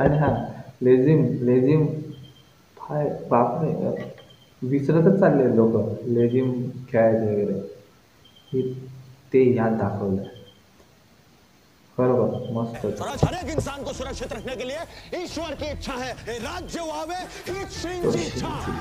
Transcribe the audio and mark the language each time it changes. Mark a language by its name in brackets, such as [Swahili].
[Marathi] आणि हां, लेझिम हाय बापरे, विसरतच चालले लोक लेझिम खेळायचे वगैरे. हे ते याद दाखवलं बरोबर, मस्त. [Hindi] हर एक इंसान को सुरक्षित रखने के लिए ईश्वर की इच्छा है. [Marathi] राज्य व्हावे हीच श्रींची इच्छा.